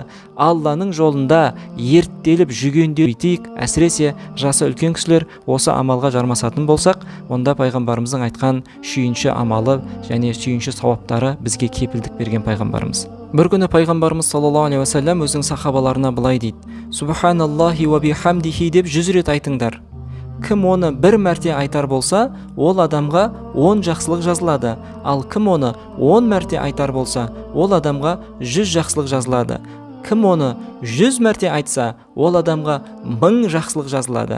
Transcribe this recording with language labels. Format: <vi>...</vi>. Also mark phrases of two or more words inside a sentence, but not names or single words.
<kk>Алланың жолында ерттеліп жүгендейтейік. Әсіресе жасы үлкен кісілер осы амалға жармасатын болсақ, онда пайғамбарымыздың айтқан шүйінші амалы және шүйінші сауаптары бізге кепілдік берген пайғамбарымыз. Бір күні пайғамбарымыз</kk> <ar>صلى الله عليه وسلم</ar> <kk>өзінің сахабаларына былай дейді:</kk> <ar>سبحان الله وبحمده</ar> <kk>деп 100 рет айтыңдар. Кім оны бір мәрте айтар болса, ол адамға 10 жақсылық жазылады. Ал кім оны 10 мәрте айтар болса, ол адамға 100 жақсылық жазылады. Кім оны 100 мәрте айтса, ол адамға 1000 жақсылық жазылады.</kk>